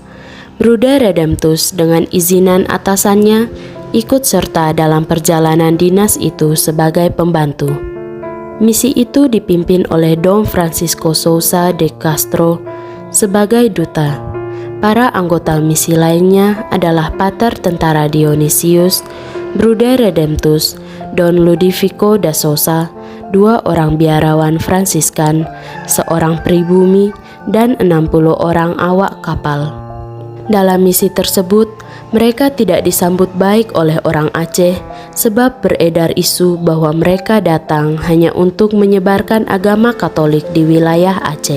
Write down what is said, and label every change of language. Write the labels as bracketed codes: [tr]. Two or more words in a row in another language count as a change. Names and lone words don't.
[id] Bruder Redemptus dengan izinan atasannya ikut serta dalam perjalanan dinas itu sebagai pembantu. Misi itu dipimpin oleh Dom Francisco Sousa de Castro sebagai duta. Para anggota misi lainnya adalah Pater Tentara Dionysius, Bruder Redemptus, Don Ludovico da Sousa, 2 orang biarawan Fransiskan, seorang pribumi, dan 60 orang awak kapal. Dalam misi tersebut, mereka tidak disambut baik oleh orang Aceh sebab beredar isu bahwa mereka datang hanya untuk menyebarkan agama Katolik di wilayah Aceh.